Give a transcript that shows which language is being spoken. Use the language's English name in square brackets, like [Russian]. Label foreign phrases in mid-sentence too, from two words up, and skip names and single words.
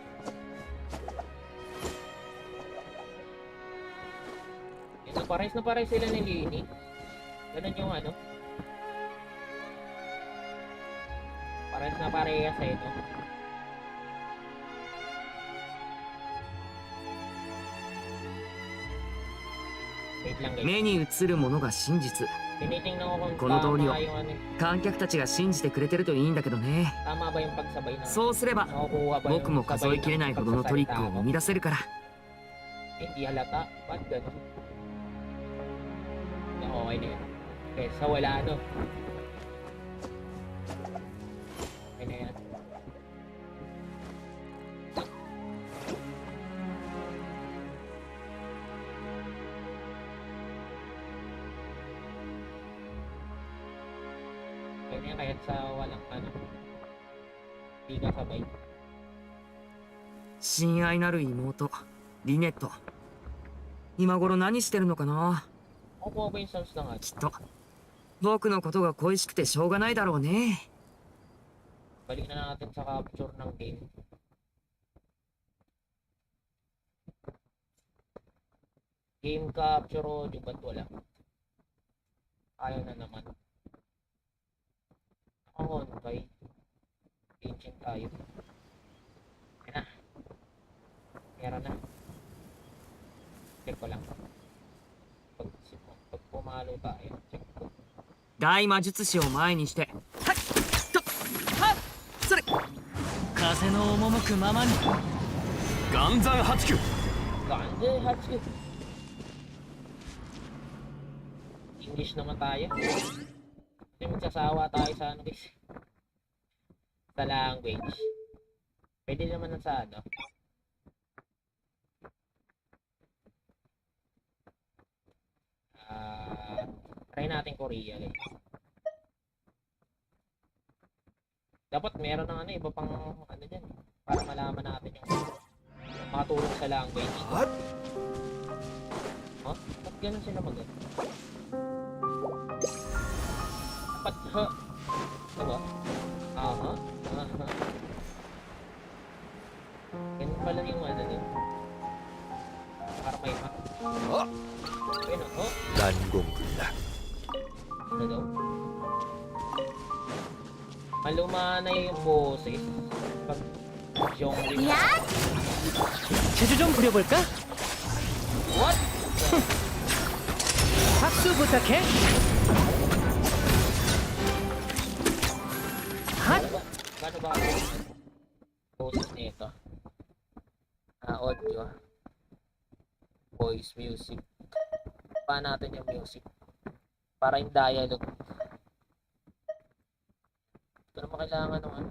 [Filipino] Ito pares na pares sila ni Lini. Ganun yung ano. Pares na parehas sa ito. Wait lang guys. [Japanese] 目に映るものが真実。 [Filipino] Tinitingnan ko kung [Japanese] この通りを [Filipino] tama yung ano eh. [Japanese] 観客たちが信じてくれてるといいんだけどね。 [Filipino] Tama ba yung pagsabay na? [Japanese] そうすれば [Filipino] Nakukuha ba [Japanese] 僕 [Filipino] yung [Japanese] も数え [Filipino] sabay [Japanese] きれない [Filipino] ng [Japanese] ほどのトリックを [Filipino] pagsasalita [Japanese] 生み出せるから。 [Filipino] Hindi halata. Ba't ganun? Okay na yun. Kesa wala ano. Okay na yan. Okay na yan kahit sa walang ano. Hindi ka sabay. [Japanese] 親愛なる妹、リネット。今頃何してるのかな。 [Filipino] Kukuha ba yung sounds ng ano? [Japanese] きっと僕のことが恋しくてしょうがないだろうね。 [Filipino] Balik na natin sa capture ng game. [English] Game capture [Filipino] o di ba't wala? Ayaw na naman. Ako, okay. Genshin tayo. Yan na. Meron na. Check ko lang. Pag pumalo tayo, check ko. [Japanese] 大魔術師を前にして、はいっとはっそれ風の赴くままに。岩山八九。 [Filipino] Genshin 8 English naman tayo. Kasi magsasawa tayo sa ano guys. Sa language. Pwede naman sa ano. Try natin Korea guys. Dapat meron ng ano, iba pang ano dyan. Para malaman natin yung makatulong sa language. [English] What? [Filipino] Huh? Ba't ganun sila mag-ano? Dapat ha? Diba? Aha. Aha. Ganun pala yung ano dun. Para may ha. Oh! Ayun o. Oh! [Korean] 난공불락. [Filipino] Ano daw? Malumanay yung boses. Pag yung Yan! [Korean] 제주 좀 부려볼까? [English] What? [Korean] 박수 부탁해. 핫! [Filipino] Paano ba ako? Boses nito. [English] Audio. Voice, music. [Filipino] Paano natin yung music? Para yung dialogue. Ito naman kailangan ng ano.